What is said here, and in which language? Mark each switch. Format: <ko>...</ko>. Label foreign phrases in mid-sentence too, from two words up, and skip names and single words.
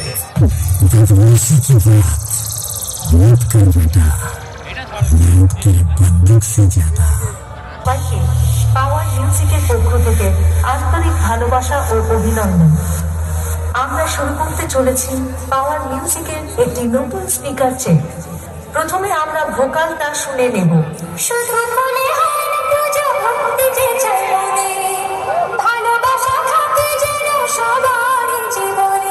<hi>बदमाशी की बात मत कर बेटा, मौत की बंदूक से ज्यादा।</hi> <bn>পাওয়ার মিউজিকের পক্ষ থেকে আন্তরিক ভালোবাসা ও অভিনন্দন। আমরা শুরু করতে চলেছি পাওয়ার মিউজিকের একটি নতুন স্পিকার চেক। প্রথমে আমরা ভোকালটা শুনে নেব। শুধু মনে হয় না পুজো ভক্তি যে চাই মনে, ভালোবাসা থাকে যেন সবার জীবনে।</bn>